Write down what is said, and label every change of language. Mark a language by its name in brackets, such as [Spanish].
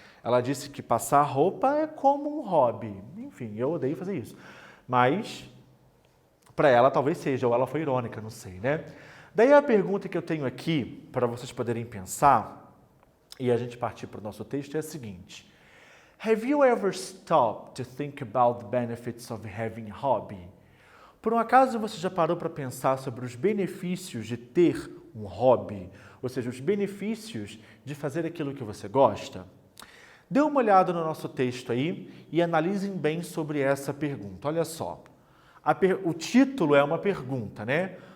[Portuguese] Ela disse que passar roupa é como um hobby. Enfim, eu odeio fazer isso. Mas, para ela talvez seja, ou ela foi irônica, não sei, né? Daí a pergunta que eu tenho aqui, para vocês poderem pensar, e a gente partir para o nosso texto, é a seguinte. [English] Have you ever stopped to think about the benefits of having a hobby? [Portuguese] Por um acaso você já parou para pensar sobre os benefícios de ter um hobby? Ou seja, os benefícios de fazer aquilo que você gosta? Dê uma olhada no nosso texto aí e analisem bem sobre essa pergunta. Olha só, o título é uma pergunta, né?